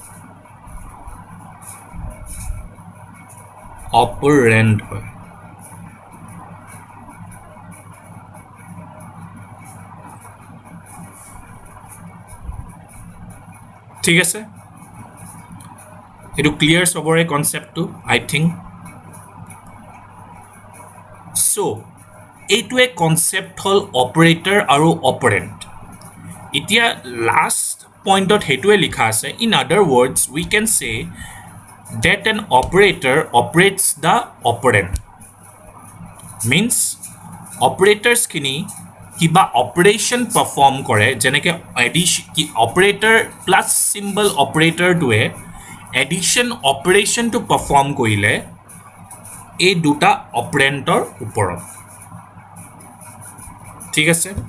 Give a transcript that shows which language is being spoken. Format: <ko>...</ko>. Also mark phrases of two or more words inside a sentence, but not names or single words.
<as>operand হয় ঠিক আছে এটো ক্লিয়াৰ সবৰে কনসেপ্টটো</as> <en>I think</en> <as>সো এইটো এক কনসেপ্ট হল অপাৰেটৰ আৰু অপাৰেন্ট এতিয়া</as> <en>লাষ্ট পইণ্টত</en> <as>সেইটোৱে লিখা আছে</as> <en>in other words we can say that an operator operates the operand means operators</en> <as>খিনি কিবা</as> <en>operation perform</en> <as>কৰে যেনেকৈ</as> <en>operator plus symbol</en> <as>অপাৰেটৰটোৱে</as> <en>addition operationটো perform</en> <as>কৰিলে এই দুটা অপাৰেণ্টৰ ওপৰত ঠিক আছে</as>